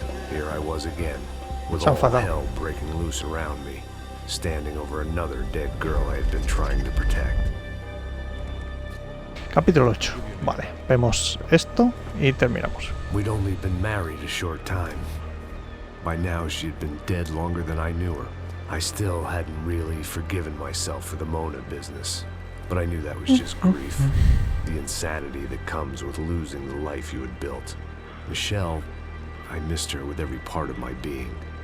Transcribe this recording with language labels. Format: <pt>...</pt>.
<en>Here I was again, with all hell breaking loose around me, standing over another dead girl I had been trying to protect.</en> <es>Capítulo 8. Vale, vemos esto y terminamos.</es> <en>We'd only been married a short time. By now she'd been dead longer than I knew her. I still hadn't really forgiven myself for the Mona business, but I knew that was just grief. The insanity that comes with losing the life you had built. Michelle, I missed her with every part of my being.</en>